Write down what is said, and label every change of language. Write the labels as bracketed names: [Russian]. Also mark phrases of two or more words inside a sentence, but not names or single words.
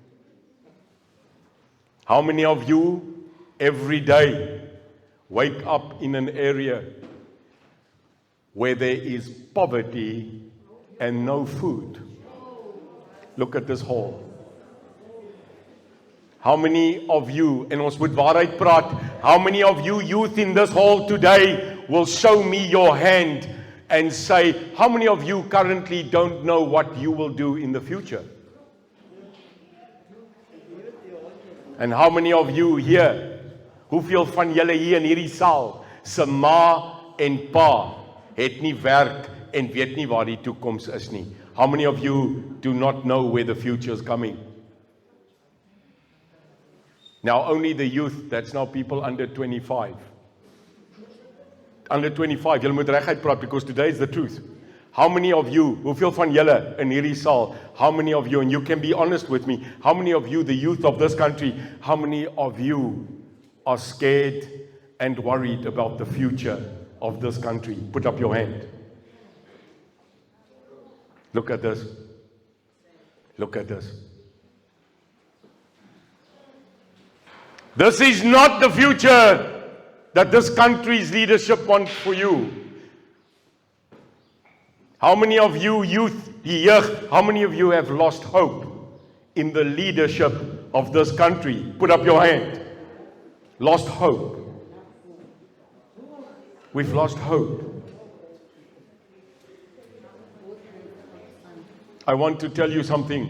[English] How many of you every day wake up in an area where there is poverty and no food? Look at this hall. How many of you, [Afrikaans] en ons moet waarheid praat, [English] how many of you youth in this hall today will show me your hand and say, how many of you currently don't know what you will do in the future? And how many of you here, [Afrikaans] hoeveel van julle hier in hierdie saal, se ma en pa het nie werk en weet nie waar die toekoms is nie? [English] How many of you do not know where the future is coming? Now only the youth, that's now people under 25. Under 25, [Afrikaans] julle moet reguit praat [English] because today is the truth. How many of you, [Afrikaans] hoeveel van julle in hierdie saal, [English] how many of you, and you can be honest with me, how many of you, the youth of this country, how many of you are scared and worried about the future of this country? Put up your hand. Look at this. Look at this. This is not the future that this country's leadership wants for you. How many of you youth, [Afrikaans] die jeug, [English] how many of you have lost hope in the leadership of this country? Put up your hand. Lost hope. We've lost hope. I want to tell you something.